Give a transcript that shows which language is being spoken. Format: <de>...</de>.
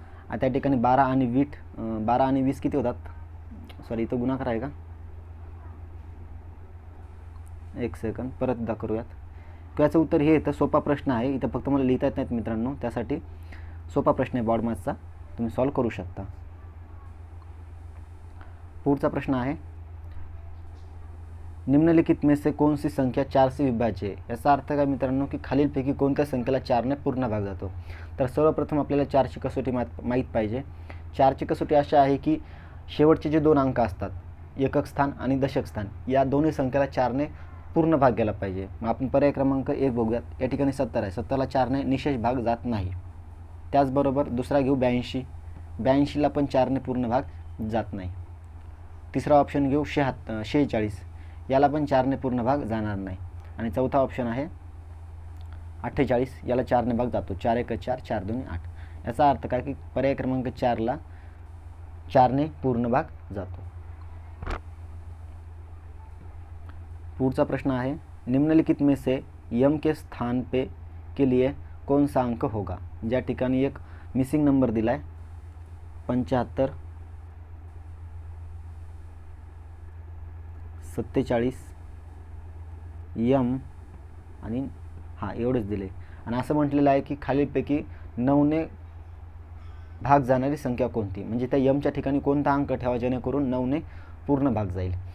<mr>आता या ठिकाणी 12 आणि 20 किती होतात, सॉरी इथं गुणाकार आहे का, एक सेकंद परत एकदा करूयात. याचं उत्तर हे येतं. सोपा प्रश्न आहे, इथं फक्त मला लिहिता येत नाहीत मित्रांनो, त्यासाठी सोपा प्रश्न आहे बॉडमासचा, तुम्ही सॉल्व करू शकता.</mr> <hi>पुढचा प्रश्न आहे निम्नलिखित में से कौन सी संख्या 4 से विभाज्य है.</hi> <mr>याचा अर्थ काय मित्रांनो की खालीलपैकी कोणत्या संख्येला 4 ने पूर्ण भाग जातो. तर सर्वप्रथम आपल्याला 4ची कसोटी माहीत पाहिजे. 4ची कसोटी अशा आहे की शेवटचे जे 2 अंक असतात एकक स्थान आणि दशक स्थान या दोन्ही संख्येला 4 ने पूर्ण भाग गेला पाहिजे. मग आपण पर्याय क्रमांक 1 बघूयात. या ठिकाणी 70 आहे, 70ला 4 ने निशेष भाग जात नाही. त्याचबरोबर दुसरा घेऊ 82, 82ला पण 4 ने पूर्ण भाग जात नाही. तिसरा ऑप्शन घेऊ 46, याला पण 4 ने पूर्ण भाग जाणार नाही. आणि चौथा ऑप्शन आहे 48, याला 4 ने भाग जातो. 4 1 4 4 2 8. याचा अर्थ काय की पर्याय क्रमांक 4ला 4 ने पूर्ण भाग जातो.</mr> <hi>पुढचा प्रश्न आहे निम्नलिखित में से यम के स्थान पे के लिए कौन सा अंक होगा.</hi> <mr>ज्या ठिकाणी एक मिसिंग नंबर दिला आहे 75 47 यम आणि हां एवढेच दिले आणि असं म्हटलेलं आहे की खालीलपैकी 9 ने भाग जाणारी संख्या कोणती, म्हणजे त्या यमच्या ठिकाणी कोणता अंक ठेवा जेणेकरून 9 ने पूर्ण भाग जाईल.</mr>